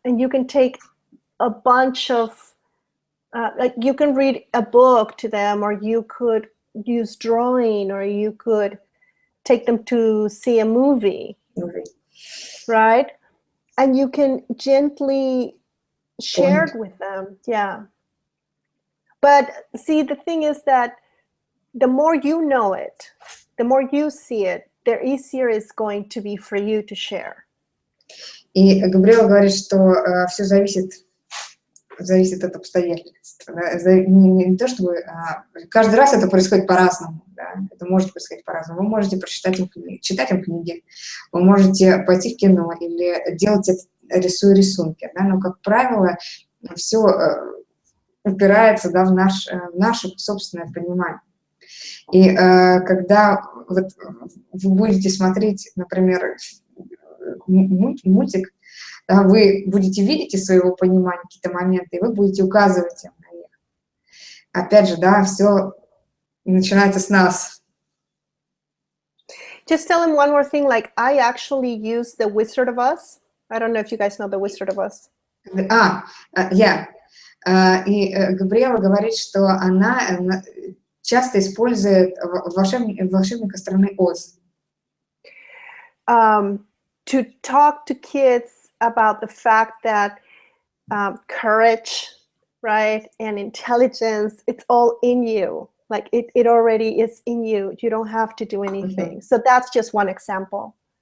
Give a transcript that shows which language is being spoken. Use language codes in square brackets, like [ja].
[en] And you can take a bunch of, you can read a book to them, or you could use drawing, or you could take them to see a movie, right? And you can gently share it with them, yeah. But see, the thing is that the more you know it, the more you see it, the easier it's going to be for you to share. [ru] И Габриэла говорит, что все зависит от обстоятельств. Да? Не то, чтобы каждый раз это происходит по-разному. Да? Это может происходить по-разному. Вы можете читать им книги, вы можете пойти в кино или делать это, рисуя рисунки. Да? Но, как правило, все упирается, да, в наше собственное понимание. И когда вот вы будете смотреть, например, мультик, да, вы будете видеть из своего понимания какие-то моменты, и вы будете указывать им на них. Опять же, да, все начинается с нас. [en] Just tell him one more thing, like I actually use the Wizard of Oz. I don't know if you guys know the Wizard of Oz. [ru] И Габриэла говорит, что она часто использует волшебника страны Оз. [en] To talk to kids about the fact that courage, right, and intelligence, it's all in you. Like it already is in you. You don't have to do anything. So that's just one example.